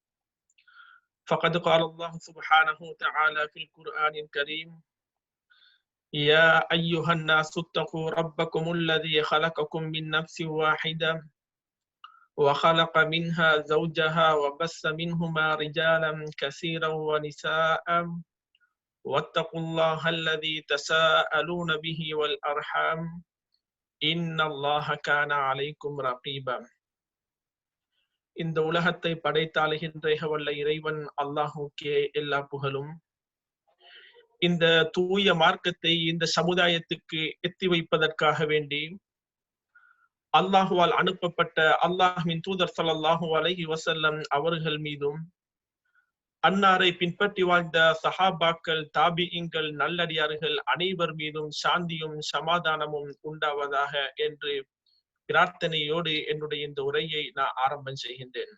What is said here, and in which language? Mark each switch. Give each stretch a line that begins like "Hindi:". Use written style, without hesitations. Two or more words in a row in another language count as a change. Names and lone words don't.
Arabic: فقد قال الله سبحانه وتعالى في القرآن الكريم يا أيها الناس اتقوا ربكم الذي خلقكم من نفس واحدة وخلق منها زوجها وبث منهما رجالا كثيرا ونساء واتقوا الله الذي تساءلون به والأرحام إن الله كان عليكم رقيبا.
Tamil: இந்த உலகத்தை படைத்தாளுகின்ற வல்ல இறைவன் அல்லாஹுக்கே எல்லா புகழும். இந்த தூய மார்க்கத்தை இந்த சமுதாயத்துக்கு எத்தி வைப்பதற்காக வேண்டி அல்லாஹுவால் அனுப்பப்பட்ட அல்லாஹ்வின் தூதர்
Arabic: صلى الله عليه وسلم
Tamil: அவர்கள் மீதும் அன்னாரை பின்பற்றி வாழ்ந்த சஹாபாக்கள், தாபிஈன்கள், நல்லடியார்கள் அனைவர் மீதும் சாந்தியும் சமாதானமும் உண்டாவதாக என்று பிரார்த்தனையோடு என்னுடைய இந்த உரையை நான் ஆரம்பம் செய்கின்றேன்.